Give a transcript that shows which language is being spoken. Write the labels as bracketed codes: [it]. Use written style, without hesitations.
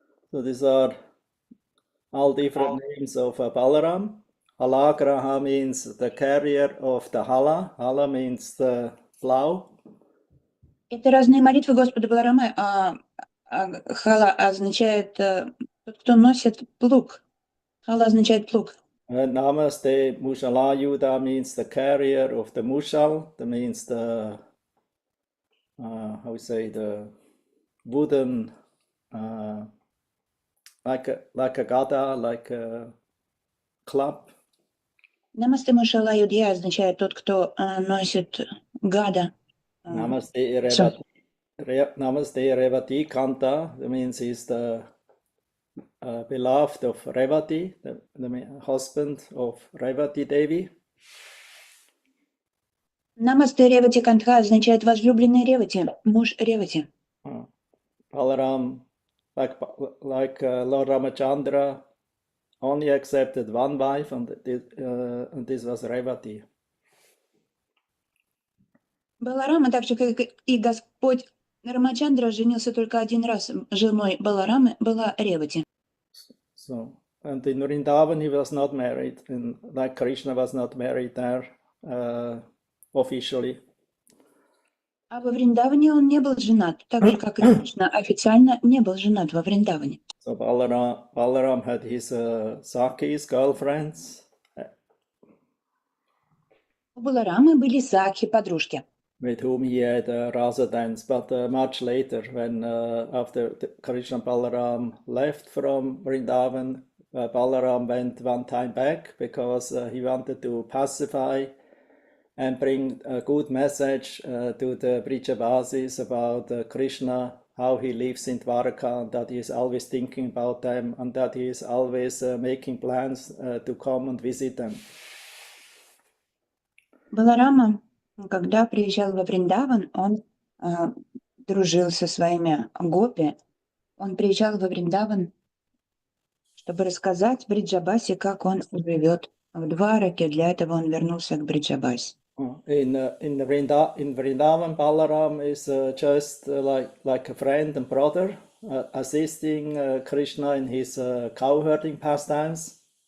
[en] So these are all different names of Balaram. Halagraha means the carrier of the hala. Hala means the plow. [ru] Это разные молитвы Господа Баларама. Хала означает тот, кто носит плуг. Хала означает плуг. [en] Namaste Mushala Yudha means the carrier of the mushal. That means the, how we say, the wooden, like a gada, like a club. [ru] Намасте Мушала Юдья означает тот, кто носит гада. [en] Namaste Revati Kanta, that means he's the beloved of Revati, the husband of Revati Devi. [ru] Намасте Ревати Кантха означает возлюбленный Ревати, муж Ревати. [en] Balaram, like Lord Ramachandra, only accepted one wife, and this was Revati. [ru] Баларама, так же как и Господь Рамачандра, женился только один раз. Женой Баларамы была Ревати. [en] So, and in Vrindavan he was not married, and like Krishna was not married there officially. [ru] А во Вриндаване он не был женат, так же как и Кришна официально не был женат во Вриндаване. [en] So Balaram had his Sakis, girlfriends, [ru] У Баларамы были сакхи, подружки, [en] with whom he had a rasa dance, but much later, when after Krishna and Balaram left from Vrindavan, Balaram went one time back because he wanted to pacify and bring a good message to the Brijavasis about Krishna, how he lives in Dwarka, and that he is always thinking about them, and that he is always making plans to come and visit them. [ru] Баларама, когда приезжал во Вриндаван, он дружил со своими гопи. Он приезжал во Вриндаван, чтобы рассказать Бриджабасе, как он живет в Двараке. Для этого он вернулся к Бриджабасе. [en] In Vrindavan, Balaram is just like a friend and brother, assisting Krishna in his cow herding pastimes.